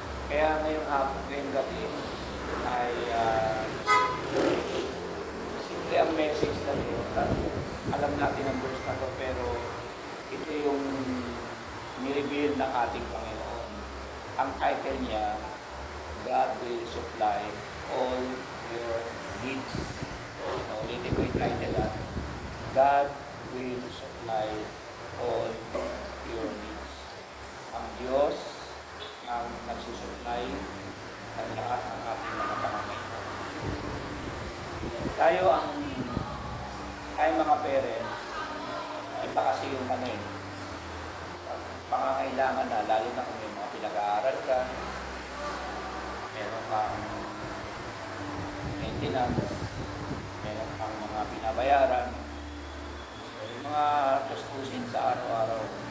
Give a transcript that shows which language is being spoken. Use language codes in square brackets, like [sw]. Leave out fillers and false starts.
[tl] Kaya ngayong gabi ay simple ang message na ito. Alam natin ang verse na ito, pero ito yung nireveal ng ating Panginoon. Ang title niya, [en] God will supply all your needs. [tl] Ulitin ko yung title na, [en] God will supply all your needs. [tl] Ang Diyos ang nagsusupply ng lahat ng ating mga pangangailangan. Tayo mga parents, iba kasi yung pangangailangan na, lalo na kung may mga pinag-aaral ka, meron kang maintenance, meron kang mga binabayaran, mga tustusin sa araw-araw.